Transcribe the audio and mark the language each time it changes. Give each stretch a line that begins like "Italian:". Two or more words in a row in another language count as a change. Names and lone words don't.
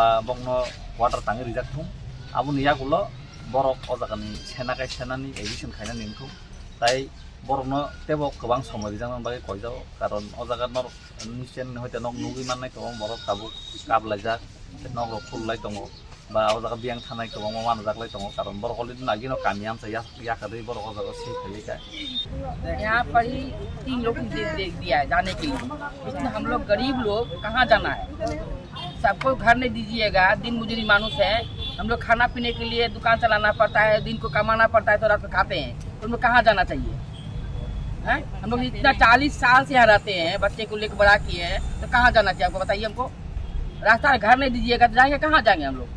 Kok Borok: बंगनो वाटार तांगि रिजाकथुं आबुन यागुलो बरक अजागानि सेनाखाय सेनानि एडिसन खायनानि निखौ ताइ बरकनो तेबो गोबां समय रिजांनान बागै कयजाव कारण अजागा नर निसेन हयते नक नुगि माननाय गोबां बरक ताबो काबलायजाक नक फुललाय दङ बा अजागा बियां थानाय गोबां मानजाकलाय दङ कारण बरक अलरेडि नागिनो कामियान याखादै बरक अजागा से फैलिका
Hindi: यहाँ पर ही 3 लोग दे दिया जाने के लिए इसमें हम लोग गरीब लोग कहाँ जाना है सबको घर नहीं दीजिएगा दिन मजूरी मानुस है हम लोग खाना पीने के लिए दुकान चलाना पड़ता है दिन को कमाना पड़ता है तो रात को खाते हैं तो हम लोग कहाँ जाना चाहिए हैं हम लोग इतना 40 साल से यहाँ रहते हैं बच्चे को लेकर बड़ा किए हैं तो कहाँ जाना चाहिए आपको बताइए हमको रास्ता घर नहीं दीजिएगा तो जाएंगे कहाँ जाएंगे हम लोग?